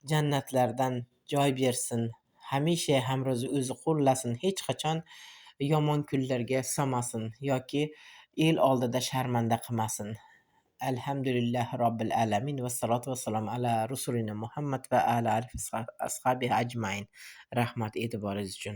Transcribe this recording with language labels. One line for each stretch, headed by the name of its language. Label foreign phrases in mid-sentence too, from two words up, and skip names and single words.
Uzbek: jannatlardan joy bersin. Hamisha hamro'zi o'zi qo'llasin. Hech qachon yomon kunlarga solmasin yoki el oldida sharmanda qilmasin.
Arabic: الحمد لله رب العالمين والصلاة والسلام على رسولنا محمد وعلى آله أصحابه أجمعين.
Uzbek: Rahmat e'tiboringiz uchun.